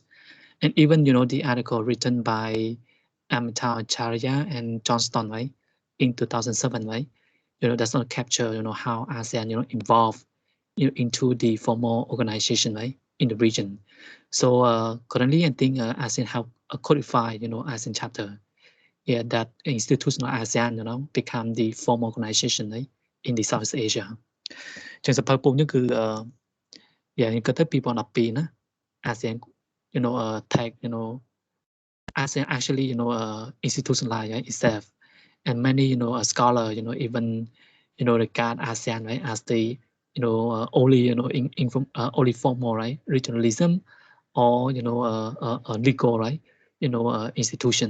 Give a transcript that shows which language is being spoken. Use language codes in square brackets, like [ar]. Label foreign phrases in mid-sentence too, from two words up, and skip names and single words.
[en] And even, the article written by Amitabh Acharya and Johnston, right, in 2007, right, does not capture, how ASEAN, evolved into the formal organization, right, in the region. So currently, I think ASEAN have a codified, ASEAN chapter. Yeah, that institutional ASEAN, become the formal organization, right, in the Southeast Asia. [km] ចឹងសភៅពុំនេះគឺយ៉ាងនេះក៏ទៅ2012ណា [en] ASEAN tag ASEAN actually institutionalized, right, itself, and many scholar even regard ASEAN, right, as the only only formal, right, regionalism or legal, right, institution.